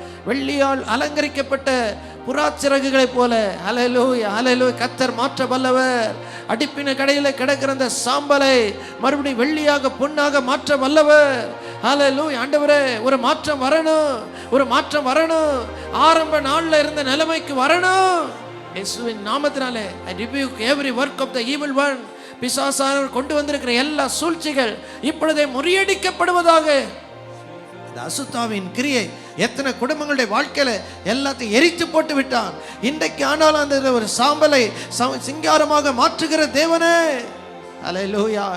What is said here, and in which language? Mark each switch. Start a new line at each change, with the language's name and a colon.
Tamil: வெள்ளியால் அலங்கரிக்கப்பட்ட புறாச்சிறகுகளைப் போல ஹல்லேலூயா ஹல்லேலூயா கர்த்தர் மாற்ற வல்லவர். அடிப்பின கடையில் கிடக்கிற அந்த சாம்பலை மறுபடியும் வெள்ளியாக பொன்னாக மாற்ற வல்லவர். ஹல்லேலூயா. ஆண்டவரே, ஒரு மாற்றம் வரணும், ஒரு மாற்றம் வரணும். ஆரம்ப நாள்ல இருந்த நிலைமைக்கு வரணும். இயேசுவின் நாமத்தினாலே
English: I rebuke every work of the evil one.
Tamil: பிசாசானவர் கொண்டு வந்திருக்கிற எல்லா சூழ்ச்சிகள் இப்பொழுதே முறியடிக்கப்படுவதாக. இந்த அசுத்தாவின் கிரியை எத்தனை குடும்பங்களுடைய வாழ்க்கையில எல்லாத்தையும் எரித்து போட்டு விட்டான். இன்றைக்கு ஆனாலும் அந்த ஒரு சாம்பலை சிங்காரமாக மாற்றுகிற தேவனே, அல்லேலூயா.